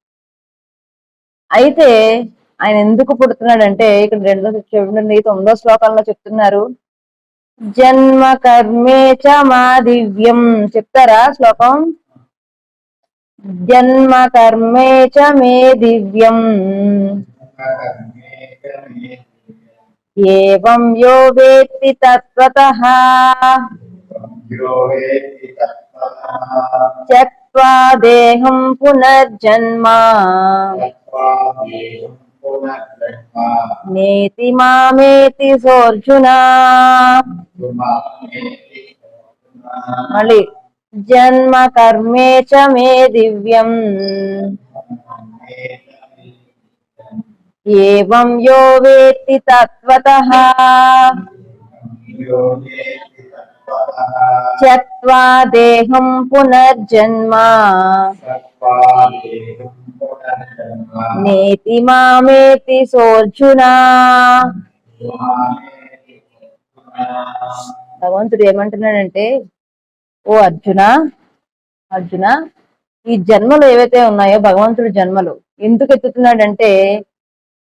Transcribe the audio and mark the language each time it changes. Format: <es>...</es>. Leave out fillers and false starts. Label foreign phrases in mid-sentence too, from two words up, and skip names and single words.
<te>అయితే ఆయన ఎందుకు పుడుతున్నాడంటే, ఇక్కడ 9వ శ్లోకంలో చెప్తున్నారు,</te> <sa>జన్మ కర్మే చ మా దివ్యం।</sa> <te>చెప్తారా శ్లోకం?</te> <sa>జన్మ కర్మే చ మే దివ్యం ఏవం యో వేత్తి తత్వతః త్యక్త్వా దేహం పునర్జన్మ నేతి మామేతి సోర్జున। మళ్ళీ జన్మ కర్మే చ మే దివ్యం ఏవం యో వేత్తి తత్వతః త్యక్త్వా దేహం పునర్జన్మ నేతి మామేతి సోర్జున।</sa> <te>భగవంతుడు ఏమంటున్నాడంటే, ఓ అర్జున, అర్జున ఈ జన్మలు ఏవైతే ఉన్నాయో భగవంతుడి జన్మలు ఎందుకు ఎత్తుతున్నాడంటే, ఏవం</te>